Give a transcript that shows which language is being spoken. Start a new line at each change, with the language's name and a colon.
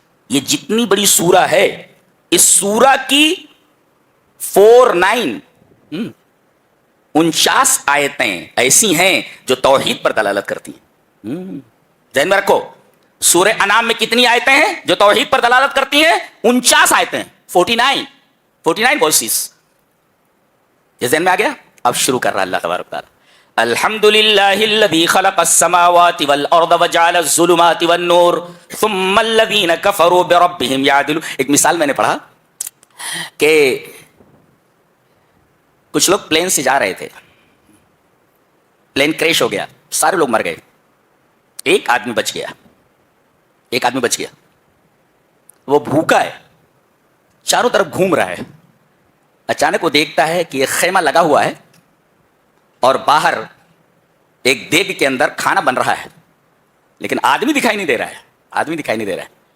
Urdu: یہ جتنی بڑی سورہ ہے اس سورہ کی 49 آیتیں ایسی ہیں جو توحید پر دلالت کرتی ہیں. ذہن میں رکھو، سورہ انعام میں کتنی آیتیں ہیں جو توحید پر دلالت کرتی ہیں؟ 49 آیتیں. 49 ورسز. یہ ذہن میں آ گیا؟ اب شروع کر رہا اللہ تبارک و تعالی.
Arabic: الحمدللہ الذی خلق السماوات والارض وجعل الظلمات والنور ثم الذین کفروا بربہم یعدلون.
Urdu: ایک مثال میں نے پڑھا کہ کچھ لوگ پلین سے جا رہے تھے، پلین کریش ہو گیا، سارے لوگ مر گئے، ایک آدمی بچ گیا. وہ بھوکا ہے، چاروں طرف گھوم رہا ہے. اچانک وہ دیکھتا ہے کہ ایک خیمہ لگا ہوا ہے اور باہر ایک دیگ کے اندر کھانا بن رہا ہے، لیکن آدمی دکھائی نہیں دے رہا ہے.